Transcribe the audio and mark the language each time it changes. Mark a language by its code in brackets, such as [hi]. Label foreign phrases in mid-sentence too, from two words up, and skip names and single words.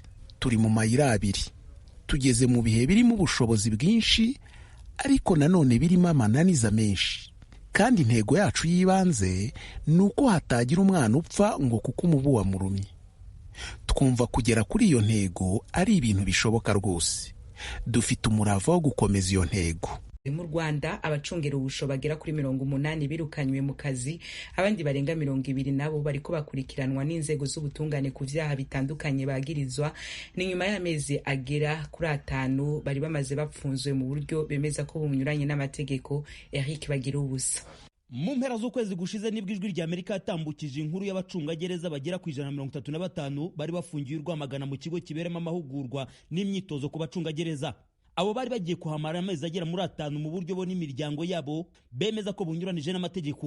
[rw] Turi mu mayira abiri, tugeze mu bihe birimo ubushobozi bwinshi ariko nanone birimo amananiza menshi, kandi intego yacu y'ibanze ni uko hatagira umwana upfa ngo kuko umubu wamurumye. Twumva kugera kuri iyo ntego ari ibintu bishoboka rwose. Dufite umurava wo gukomeza iyo ntego. [rn] Mu Rwanda abacungera ubusho bagera kuri 80 birukanywe mu kazi, abandi barenga 20 nabo bariko bakurikiranwa n'inzego z'ubutungane ku vyaha bitandukanye bagirizwa. Ni nyuma y'amezi agera kuri 5 bari bamaze bapfunzwe mu buryo bemeza ko bunyuranye n'amategeko. Eric Bagira ubusa. Mu mpera z'ukwezi gushize nibwo Ijwi rya Amerika yatambukije inkuru y'abacungagereza bagera ku 135 bari bafungiye Rwamagana mu kigo kiberemo amahugurwa n'imyitozo ku bacungagereza. Abo bari bagiye kuhamara amezi agera muri 5 mu buryo bo n'imiryango yabo bemeza ko bunyuranije n'amategeko.